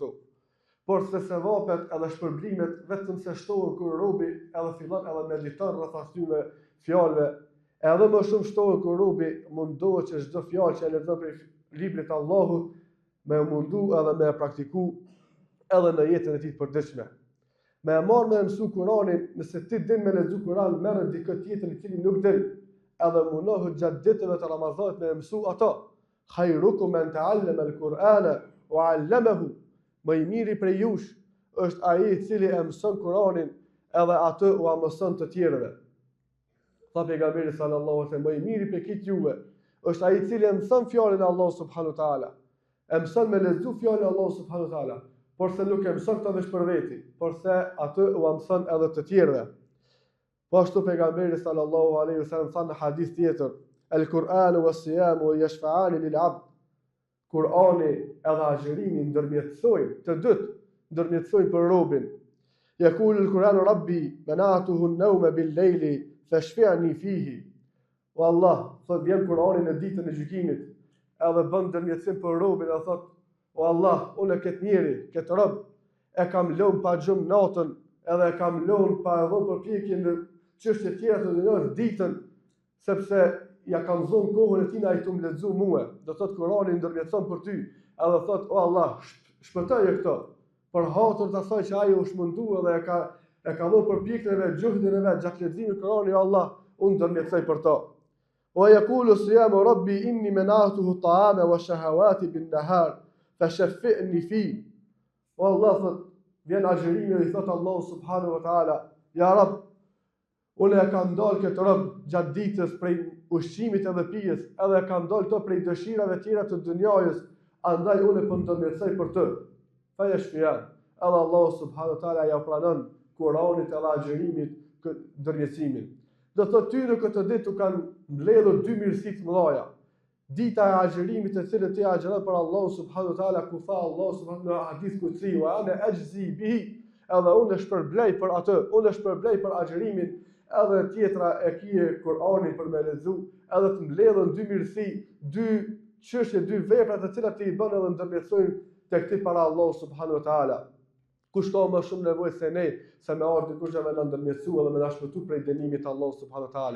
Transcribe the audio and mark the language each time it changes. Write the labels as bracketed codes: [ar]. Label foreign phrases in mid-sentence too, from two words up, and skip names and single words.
[sq] Por se sevapet edhe shpërblimet vetëm se shtohen kur robi edhe fillon edhe mediton rreth atyre fjalëve, edhe më shumë shtohen kur robi mundohet që çdo fjalë që e lexon prej librit të Allahut me mundu edhe me praktiku edhe në jetën e tij të përditshme. Me marr me mësu Kur'anin, nëse ti din me lexu Kur'an, merr dikë tjetër i cili nuk din, edhe mundohet gjatë ditëve të Ramazanit me mësu ato. [ar] خيركم من تعلم القرآن وعلمه. [sq] Më i miri prej jush është ai i cili e mëson Kur'anin edhe atë u mëson të tjerëve. Tha pejgamberi [ar] صلى الله عليه وسلم, [sq] më i miri prej juve është ai i cili e mëson fjalën e Allahut [ar] سبحانه وتعالى. [sq] E mëson me lexu fjalën e Allahut [ar] سبحانه وتعالى, [sq] por se nuk e mëson këtë vetëm për veti, por se atë u mëson edhe të tjerëve. Po ashtu pejgamberi [ar] صلى الله عليه وسلم [sq] tha në hadith tjetër, [ar] "القرآن والصيام يشفعان للعبد." [sq] Kur'ani edhe agjerimi ndërmjetësojnë të dytë, ndërmjetësojnë për robin. [ar] يقول القرآن رب منعته النوم بالليل فشفعني فيه. [sq] O Allah, thot vjen Kur'ani në ditën e gjykimit, edhe bën ndërmjetësim për robin, edhe thot, o Allah, unë këtë njeri, këtë rob, e kam lënë pa gjumë natën, edhe e kam lënë pa e dhënë përpjekje në çështje tjera të dunjës ditën, sepse ja kam zonë kohën e tina i të më lexu mua. Do thot Kur'ani ndërmjetëson për ty, edhe thot, o Allah, shpëtoje këto, për hatër të asaj që ai u shmëndua dhe e ka dhënë përpjekjen e gjuhdin e vet gjatë leximit të Kur'anit, o Allah, unë ndërmjetësoj për to. [ar] ويقول الصيام رب إني منعته الطعام والشهوات بالنهار فشفعني في. [sq] O Allah, thot, vjen agjerimi dhe i thot Allahu [ar] سبحانه وتعالى, يا رب, [sq] unë e kam dalë këtë rob gjatë ditës prej ushqimit edhe pijes, edhe e kam dalë këto prej dëshirave tjera të dunjajës, andaj unë e po ndërmjetësoj për të. [ar] فيشفعان. [sq] Edhe Allahu [ar] سبحانه وتعالى [sq] ja pranon Kur'anit edhe agjerimit ndërmjetësimin. Do thotë ty në këtë ditë u kanë mbledhur dy mirësi të mëdha. Dita e agjerimit e cilën ti agjeron për Allahu [ar] سبحانه وتعالى, [sq] ku tha Allahu [ar] سبحانه وتعالى حديث قدسي وأنا أجزي به, [sq] edhe unë shpërblej për atë, unë shpërblej për agjerimin, edhe tjetra e kije Kur'anin për me lexu, edhe të mbledhën dy mirësi, dy çështje, dy vepra të cilat ti i bën edhe ndërmjetësojnë tek ti para Allahu [ar] سبحانه وتعالى. [sq] Kush ka më shumë nevojë se ne, se me ardhi kush e na ndërmjetësu edhe me na shpëtu prej dënimit të Allahut [ar] سبحانه وتعالى.